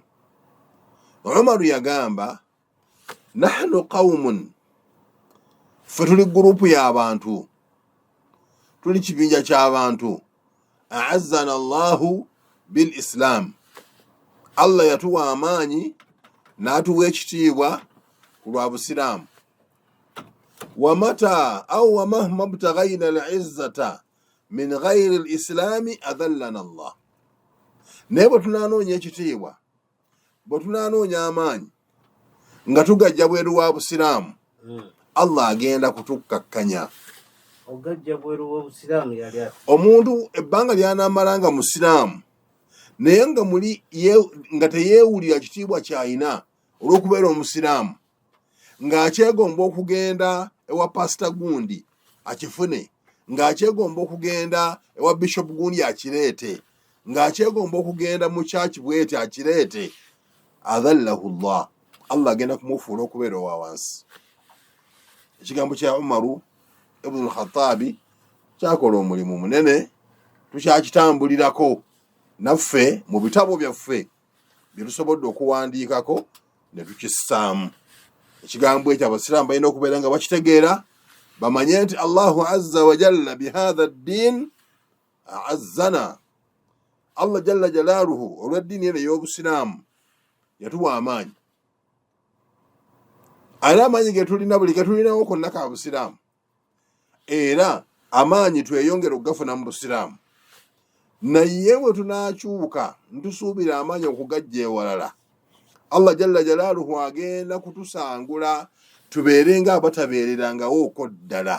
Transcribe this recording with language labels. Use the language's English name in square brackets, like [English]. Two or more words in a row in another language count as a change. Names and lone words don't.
[Ganda] Umaru yagamba, [Arabic] نحن قوم, [Ganda] ffe tuli gurupu y'abantu, tuli kibinja ky'abantu, [Arabic] أعزنا الله بالإسلام, [Ganda] Allah yatuwa amaanyi n'atuwa ekitiibwa ku lwa busiraamu. [Arabic] ومتى أو ومهما ابتغينا العزة من غير الإسلام أذلنا الله. [Ganda] Naye bwe tunaanoonya ekitiibwa, bwe tunaanoonya amaanyi nga tugajja bweru wa busiraamu, Allah agenda kutukkakkanya. Omuntu ebbanga ly'anaamalanga musiraamu naye nga teyeewulira kitiibwa ky'ayina olw'okubeera omusiraamu, ng'akyegomba okugenda ewa pasita gundi akifune, ng'akyegomba okugenda ewa bishop gundi akireete, ng'akyegomba okugenda mu kyaki bwete akireete, [Arabic] أذله الله, [Ganda] Allah agenda kumufuula okubeera owa wansi. Ekigambo kya Umaru ibn al-Khattab kyakola omulimu munene, tukyakitambulirako naffe mu bitabo byaffe bye tusobodde okuwandiikako ne tukissaamu. Ekigambo ekyo abasiraamu balina okubeera nga bakitegeera, bamanye nti [Arabic] الله عز وجل بهذا الدين أعزنا. [Ganda] Allah [Arabic] جل جلاله [Ganda] olw'eddiini eno ey'obusiraamu yatuwa amaanyi. Era amaanyi ge tulina buli ge tulinawo konna ka busiraamu, era amaanyi tweyongera okugafuna mu busiraamu. Naye bwe tunaakyuka ntusuubira amaanyi okugajja ewalala, Allah [Arabic] جل جلاله [Ganda] agenda kutusangula tubeere nga abatabeererangawooko ddala.